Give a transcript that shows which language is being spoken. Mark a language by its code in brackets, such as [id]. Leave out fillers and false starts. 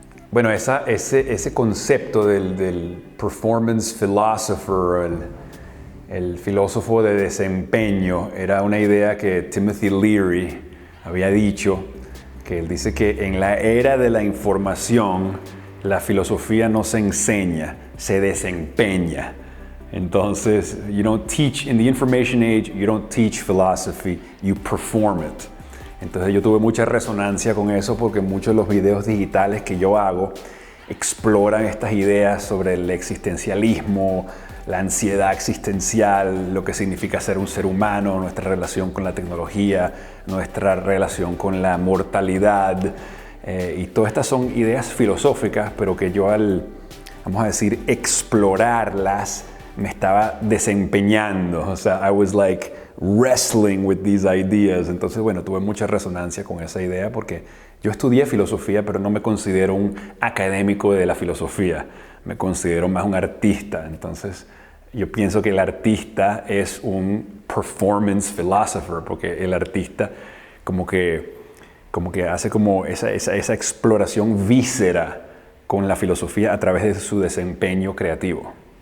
[es] Bueno, ese concepto del performance philosopher, el filósofo de desempeño, era una idea que Timothy Leary había dicho, que él dice que en la era de la información, la filosofía no se enseña, se desempeña. Entonces, [en] you don't teach, in the information age, you don't teach philosophy, you perform it. [es] Entonces yo tuve mucha resonancia con eso porque muchos de los videos digitales que yo hago exploran estas ideas sobre el existencialismo, la ansiedad existencial, lo que significa ser un ser humano, nuestra relación con la tecnología, nuestra relación con la mortalidad. Y todas estas son ideas filosóficas, pero que yo vamos a decir, explorarlas, me estaba desempeñando. O sea, [en] I was like wrestling with these ideas. [es] Entonces, bueno, tuve mucha resonancia con esa idea porque yo estudié filosofía, pero no me considero un académico de la filosofía. Me considero más un artista. Entonces, yo pienso que el artista es un performance philosopher, porque el artista como que hace como esa exploración víscera con la filosofía a través de su desempeño creativo.